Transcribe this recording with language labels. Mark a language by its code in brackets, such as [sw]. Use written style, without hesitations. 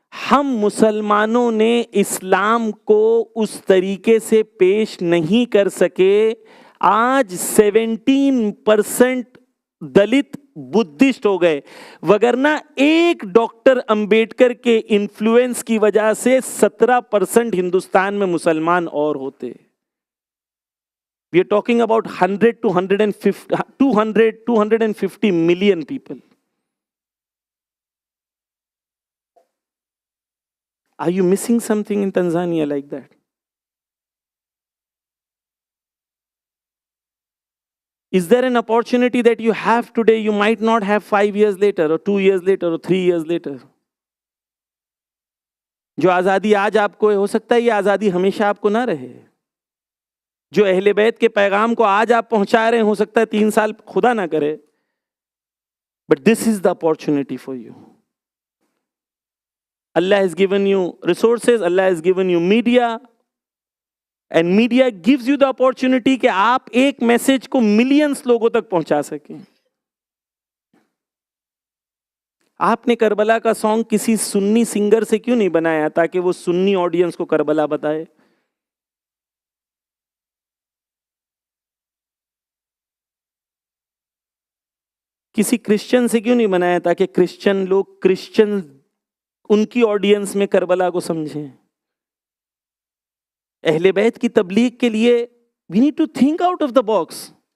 [ur] ہم مسلمانوں نے اسلام کو اس طریقے سے پیش نہیں کر سکے. آج 17% دلت بدھسٹ ہو گئے, وگرنہ ایک ڈاکٹر امبیڈکر کے انفلوئنس کی وجہ سے 17% ہندوستان میں مسلمان اور ہوتے. [en] We are talking about 100 to 150, 250 million people. Are you missing something in Tanzania like that? Is there an opportunity that you have today you might not have 5 years later or 2 years later or 3 years later? [ur] جو آزادی آج آپ کو ہو سکتا ہے یہ آزادی ہمیشہ آپ کو نہ رہے. جو اہل بیت کے پیغام کو آج آپ پہنچا رہے ہیں ہو سکتا ہے 3 سال خدا نہ کرے. [en] But this is the opportunity for you. Allah has given you resources, Allah has given you media, and media gives you the opportunity [ur] کہ آپ ایک میسج کو ملینز لوگوں تک پہنچا سکیں. آپ نے کربلا کا سانگ کسی سنی سنگر سے کیوں نہیں بنایا تاکہ وہ سنی آڈینس کو کربلا بتائے؟ کسی کرسچن سے کیوں نہیں بنایا تاکہ کرسچن لوگ ان کی آڈینس میں کربلا کو سمجھیں؟ اہل بیت کی تبلیغ کے لیے [en] we need to think out of the box.